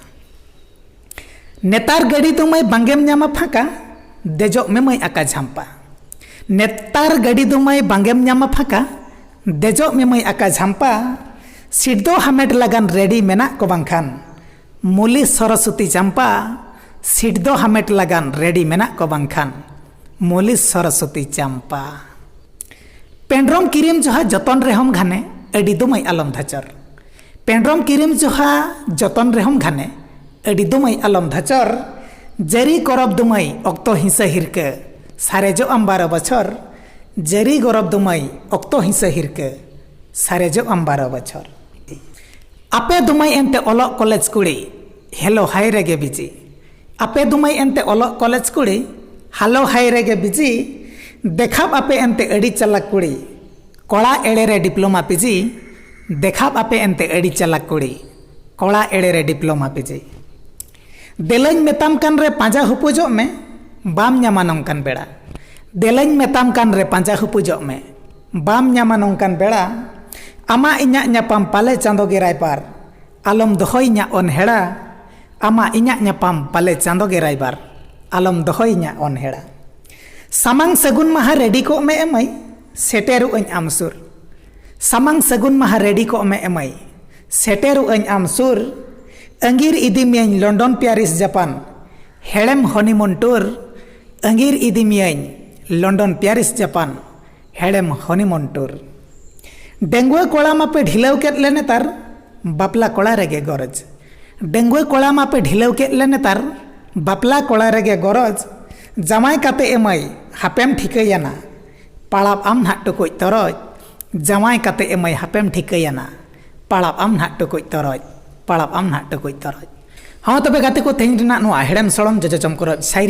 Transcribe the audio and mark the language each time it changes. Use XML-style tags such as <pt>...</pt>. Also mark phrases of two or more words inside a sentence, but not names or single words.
<sat>नेतार गड़ी दुमई बांगेम न्यामा फाका देजो में मई आका झांपा नेतार गड़ी दुमई बांगेम न्यामा फाका देजो में मई आका झांपा सिद्धो हमेट लगन रेडी मेना को बांखान मूली सरस्वती चंपा सिद्धो हमेट लगन रेडी मेना को बांखान मूली सरस्वती चंपा पेंड्रोम किरीम जोहा जतन रेहम घाने अडी दुमई आलम धचर पेंड्रोम किरीम जोहा जतन रेहम घाने अडी दुमई आलम धचर जरी करब दुमई अक्तो हिंसा हिरके सारेजो अंबार बछर जरी गरब दुमई अक्तो हिंसा हिरके सारेजो अंबार बछर आपे दुमई एंते ओलक कॉलेज कुड़ी</sat> <en>hello hi</en> <sat>रेगे बिजी आपे दुमई एंते ओलक कॉलेज कुड़ी</sat> <en>hello hi</en> <sat>रेगे बिजी देखाब आपे एंते अड़ी चलाक कुड़ी कोड़ा एड़े रे</sat> <en>diploma PG</en> <sat>देखाब आपे एंते अड़ी चलाक कुड़ी कोड़ा एड़े रे</sat> <en>diploma PG</en> <sat>देलैन मेताम कान रे पांजा हुपुजो में बाम न्यामा नंकान बेड़ा देलैन मेताम कान रे पांजा हुपुजो में बाम न्यामा नंकान बेड़ा आमा इन्या न्यापाम पाले चांदो गेराय पार आलम दोहई न्या अनहेड़ा आमा इन्या न्यापाम पाले चांदो गेराय बार आलम दोहई न्या अनहेड़ा सामांग सगुन महा रेडी को में एमई सेटेरु अñ आमसुर सामांग सगुन महा रेडी को में एमई सेटेरु अñ आमसुर अंगीर इदी मियाñ लंडन पेरिस जापान हेड़ेम</sat> <en>honeymoon tour</en> <sat>अंगीर इदी मियाñ लंडन पेरिस जापान हेड़ेम</sat> <en>honeymoon tour</en> <sat>डेंगुए कोड़ा मापे ढिलाव के ले नेतार बापला कोड़ा रेगे गरज डेंगुए कोड़ा मापे ढिलाव के ले नेतार बापला कोड़ा रेगे गरज जमाई काते एमई हापेम ठिकैयाना पाड़ाब आम ना टुकुज तरज जमाई काते एमई हापेम ठिकैयाना पाड़ाब आम ना टुकुज तरज पाड़ाब आम ना टुकुज तरज हाँ तबे गाते को तेहन नुआ हेड़म सड़म जजो चमकर शायरी</sat>